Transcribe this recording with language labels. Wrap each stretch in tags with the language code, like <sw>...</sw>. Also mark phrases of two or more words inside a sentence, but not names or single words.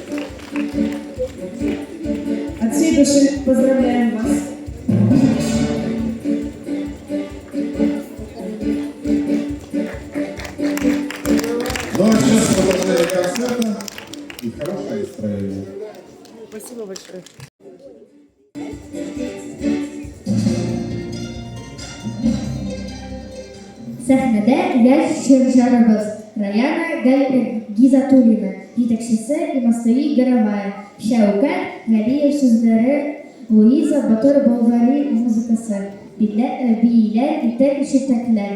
<ru>От всей души поздравляем вас. Ну а сейчас продолжение концерта и хорошее настроение. Спасибо большое.</ru> <tt>Сәхнәдә яшь җырчыбыз Раяна Гизатуллина, җитәкчесе Имастаи Горовая, Шәүкәт Галиев сүзләре, Луиза Батыр Болгари музыкасы, бийләр, итәк ишетәкләр.</tt>